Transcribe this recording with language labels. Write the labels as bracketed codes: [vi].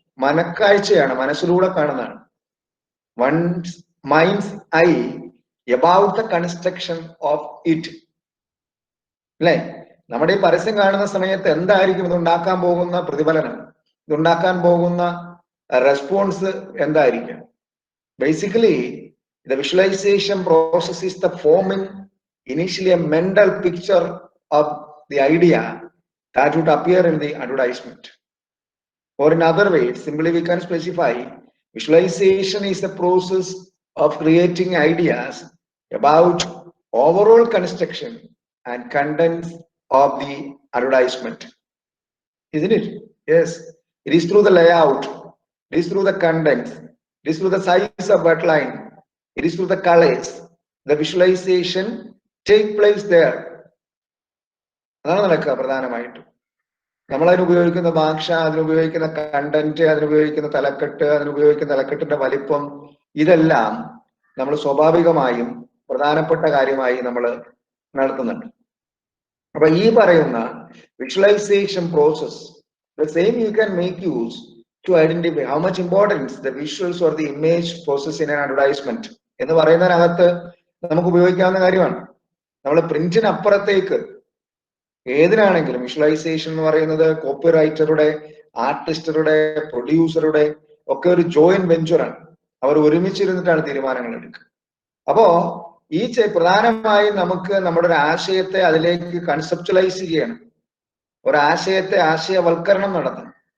[ml] മനക്കാഴ്ചയാണ്, മനസ്സിലൂടെ കാണുന്നതാണ്. [en] One's mind's eye about the construction of it. [ml] അല്ലെ? നമ്മുടെ ഈ പരസ്യം കാണുന്ന സമയത്ത് എന്തായിരിക്കും ഇതുണ്ടാക്കാൻ പോകുന്ന പ്രതിഫലനം, ഇതുണ്ടാക്കാൻ പോകുന്ന റെസ്പോൺസ് എന്തായിരിക്കും? [en] Basically the visualization process is the forming initially a mental picture of the idea that would appear in the advertisement. Or in other words, simply we can specify visualization is the process of creating ideas about overall construction and contents of the advertisement. isn't it? Yes, it is through the layout, it is through the content, it is through the size of outline, it is through the colors, the visualization take place there. [ml] അതാണ് നടക്കുക പ്രധാനമായിട്ടും. നമ്മൾ അതിനുപയോഗിക്കുന്ന ഭാഷ, അതിനുപയോഗിക്കുന്ന content, അതിനുപയോഗിക്കുന്ന തലക്കെട്ട്, അതിനുപയോഗിക്കുന്ന തലക്കെട്ടിന്റെ വലിപ്പം, ഇതെല്ലാം നമ്മൾ സ്വാഭാവികമായും പ്രധാനപ്പെട്ട കാര്യമായി നമ്മൾ നടത്തുന്നുണ്ട്. അപ്പൊ ഈ പറയുന്ന visualisation process, [en] the same you can make use to identify how much importance the visuals or the image process in an advertisement [ml] എന്ന് പറയുന്നതിനകത്ത് നമുക്ക് ഉപയോഗിക്കാവുന്ന കാര്യമാണ്. നമ്മൾ പ്രിന്റിന് അപ്പുറത്തേക്ക് ഏതിനാണെങ്കിലും വിഷ്വലൈസേഷൻ എന്ന് പറയുന്നത് കോപ്പി റൈറ്ററുടെ, ആർട്ടിസ്റ്ററുടെ, പ്രൊഡ്യൂസറുടെ ഒക്കെ ഒരു ജോയിന്റ് വെഞ്ചറാണ്. അവർ ഒരുമിച്ചിരുന്നിട്ടാണ് തീരുമാനങ്ങൾ എടുക്കുക. അപ്പോ ഈ പ്രധാനമായും നമുക്ക് നമ്മുടെ ഒരു ആശയത്തെ അതിലേക്ക് കൺസെപ്ച്വലൈസ് ചെയ്യണം, ഒരാശയത്തെ ആശയവൽക്കരണം നടത്തണം.